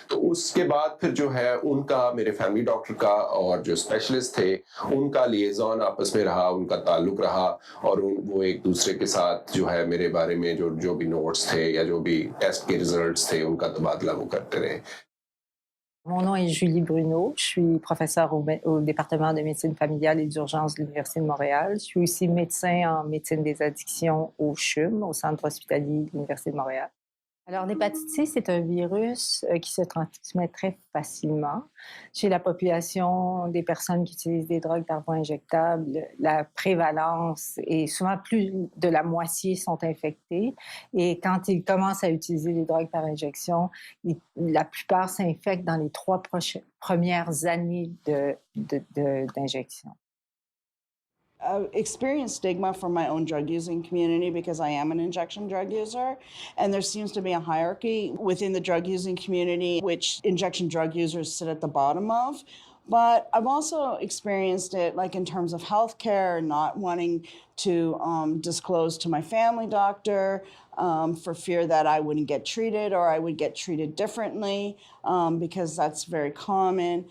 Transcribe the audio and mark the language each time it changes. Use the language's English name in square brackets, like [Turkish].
[Hindi] तो उसके बाद फिर जो है उनका, मेरे फैमिली डॉक्टर का और जो स्पेशलिस्ट थे उनका लिएज़ॉन आपस में रहा, उनका ताल्लुक रहा, और वो एक दूसरे के साथ जो है मेरे बारे में जो भी नोट्स थे या जो भी टेस्ट के रिजल्ट्स थे उनका तबादला वो करते रहे. [French] Mon nom est Julie Bruno, je suis professeure au département de médecine familiale et d'urgence de l'Université de Montréal. Je suis aussi médecin en médecine des addictions au CHUM, au Centre hospitalier de l'Université de Montréal. Alors, l'hépatite C, c'est un virus qui se transmet très facilement. Chez la population des personnes qui utilisent des drogues par voie injectable, la prévalence est souvent plus de la moitié sont infectés. Et quand ils commencent à utiliser des drogues par injection, la plupart s'infectent dans les 3 premières années d'injection. [English] experienced stigma from my own drug using community because I am an injection drug user, and there seems to be a hierarchy within the drug using community which injection drug users sit at the bottom of. But I've also experienced it like in terms of healthcare, not wanting to disclose to my family doctor for fear that I wouldn't get treated or I would get treated differently because that's very common.